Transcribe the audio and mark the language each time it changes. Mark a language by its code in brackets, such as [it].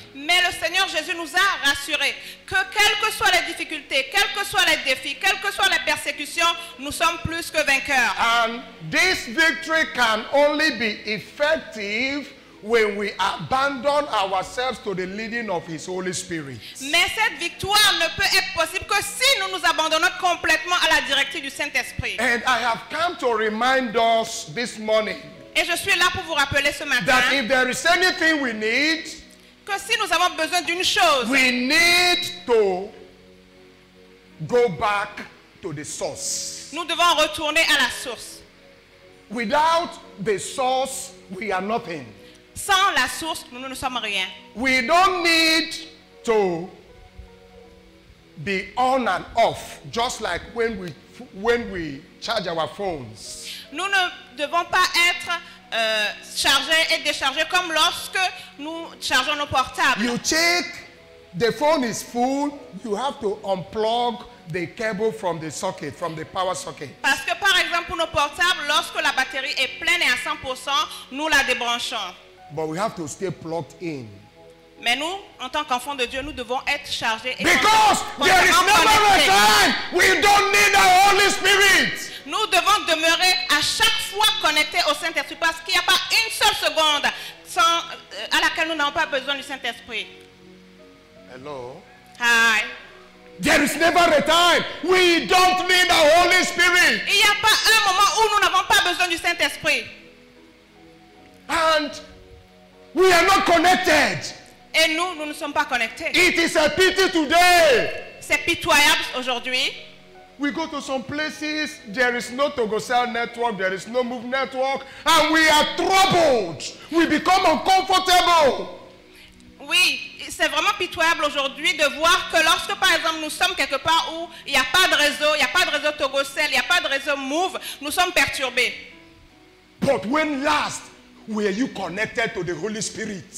[fr] Mais le Seigneur Jésus nous a rassurés que quelles que soient les difficultés, quels que soient les défis, quelles que soient les persécutions, nous sommes plus que vainqueurs. [en] And this victory can only be effective when we abandon ourselves to the leading of His Holy Spirit. [fr] Mais cette victoire ne peut être possible que si nous nous abandonnons complètement à la directive du Saint-Esprit. [en] And I have come to remind us this morning [fr] Et je suis là pour vous rappeler ce matin [en] that if there is anything we need, [fr] que si nous avons besoin d'une chose, [en] we need to go back to the source. [fr] nous devons retourner à la source. [en] Without the source, we are nothing. [fr] Sans la source, nous ne sommes rien. [en] We don't need to be on and off, just like when we charge our phones. [fr] Nous ne devons pas être chargés et déchargés comme lorsque nous chargeons nos portables. [en] You check, the phone is full, you have to unplug the cable from the socket, from the power socket. [fr] Parce que par exemple pour nos portables, lorsque la batterie est pleine et à 100%, nous la débranchons. [en] But we have to stay plugged in. [fr] Mais nous, en tant qu'enfants de Dieu, nous devons être chargés et [en] Because there is never a [fr] connectés. [en] time we don't need the Holy Spirit. [fr] Nous devons demeurer à chaque fois connectés au Saint-Esprit parce qu'il n'y a pas une seule seconde à laquelle nous n'avons pas besoin du Saint-Esprit. [en] Hello? Hi. There is never a time we don't need the Holy Spirit. [fr] Il n'y a pas un moment où nous n'avons pas besoin du Saint-Esprit. [en] And We are not connected. [fr] Et nous ne sommes pas connectés. [en] It is a pity today. [fr] C'est pitoyable aujourd'hui. [en] We go to some places, there is no Togocell network, there is no Move network, and we are troubled. We become uncomfortable. [fr] Oui, c'est vraiment pitoyable aujourd'hui de voir que lorsque, par exemple, nous sommes quelque part où il n'y a pas de réseau Togocell, il n'y a pas de réseau Move, nous sommes perturbés. [en] But when last were you connected to the Holy Spirit?